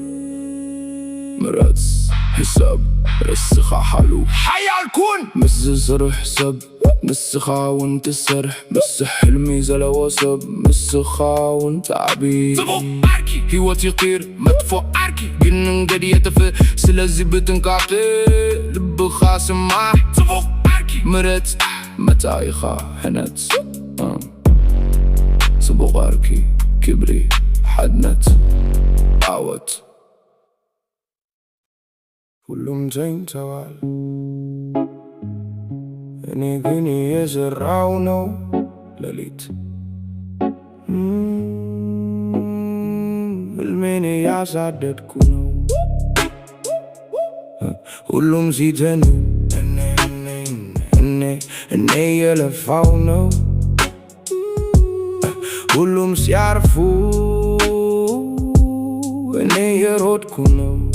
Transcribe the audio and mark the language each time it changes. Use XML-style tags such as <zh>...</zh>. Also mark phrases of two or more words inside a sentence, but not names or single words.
<ti>ምረት ሕሳብ ርስኻ ሓሉ ሓያል ኩን ምስ ዝሰርሕ ሰብ ንስኻ እውን ትሰርሕ ምስ ሕልሚ ዘለዎ ሰብ ንስኻ እውን ትዓብይ ጽቡቕ ኣርኪ ሕይወት ይቕይር መጥፎ ኣርኪ ግን መንገዲ የጥፍእ ስለዚ ብጥንቃቄ ልብኻ ስማዕ ጽቡቕ ኣርኪ ምረት መጻኢኻ ሕነት ጽቡቕ ኣርኪ ክብሪ ሓድነት ዓወት</ti> <am>ሁሉም ተኝተዋል እኔ ግን የዘራው ነው ሌሊት ሕልሜን ያሳደድኩ ነው ሁሉም ሲተኙ እኔ የለፋው ነው ሁሉም ሲያርፉ እኔ የሮጥኩ ነው</am>